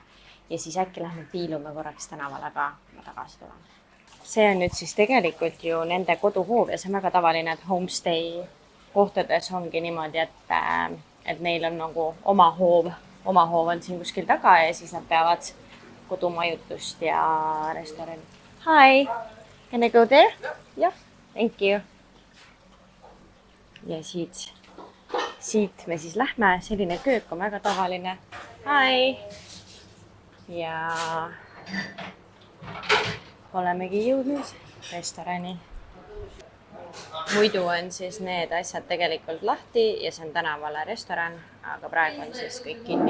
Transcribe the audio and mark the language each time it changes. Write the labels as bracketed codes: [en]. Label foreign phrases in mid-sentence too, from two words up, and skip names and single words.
[et] Ja siis äkki lähme piilume korraks tänavale, aga ma tagasi tulen. See on nüüd siis tegelikult ju nende koduhoov ja see on väga tavaline, et homestay kohtades ongi niimoodi, et neil on nagu oma hoov on siin kuskil taga ja siis nad peavad kodumajutust ja restorani. [en] Hi, can I go there? Jah, thank you. [et] Ja siit me siis lähme, selline köök on väga tavaline. Hi! Ja olemegi jõudnud restorani. Muidu on siis need asjad tegelikult lahti ja see on tänavale restoran, aga praegu on siis kõik kinni.